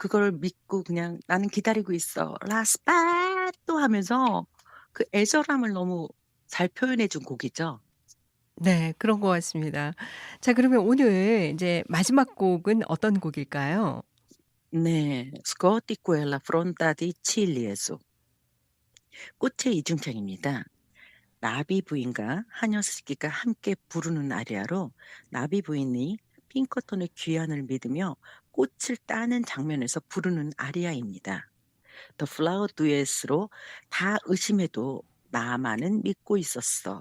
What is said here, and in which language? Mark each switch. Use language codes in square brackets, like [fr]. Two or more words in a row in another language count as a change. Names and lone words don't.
[ko] 그걸 믿고 그냥 "나는 기다리고 있어. 라스파토." 하면서 그 애절함을 너무 잘 표현해 준 곡이죠. 네. 그런 것 같습니다. 자 그러면 오늘 인제 마지막 곡은 어떤 곡일까요? 네. Scotti quella fronda di ciliegio. 꽃의 이중창입니다. 나비 부인과 하녀스키가 함께 부르는 아리아로 나비 부인이 핑커톤의 귀환을 믿으며 꽃을 따는 장면에서 부르는 아리아입니다. The Flower Duet으로 다 의심해도 나만은 믿고 있었어.